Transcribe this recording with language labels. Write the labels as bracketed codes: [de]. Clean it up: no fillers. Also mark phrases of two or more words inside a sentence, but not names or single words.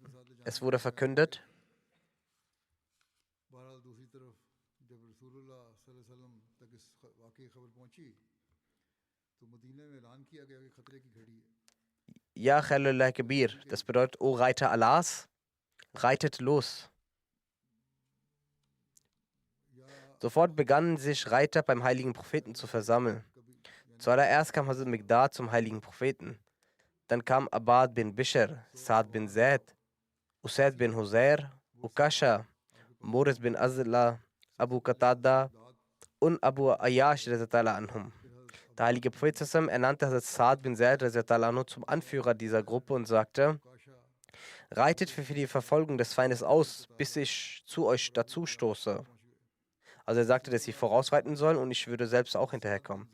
[de] Es wurde verkündet, [ar] يا خليل الله كبير, [de] das bedeutet, O Reiter Allahs, reitet los. Sofort begannen sich Reiter beim heiligen Propheten zu versammeln. Zuallererst kam Hazrat Miqdad zum heiligen Propheten. Dann kam Abad bin Bishr, Saad bin Zaid, Usaid bin Huzair, Ukasha, Moritz bin Azla, Abu Qatada und Abu Ayyash anhum. Der heilige Prophet ernannte Hazrat Saad bin Zaid zum Anführer dieser Gruppe und sagte, reitet für die Verfolgung des Feindes aus, bis ich zu euch dazu stoße. Also er sagte, dass sie vorausreiten sollen und ich würde selbst auch hinterherkommen.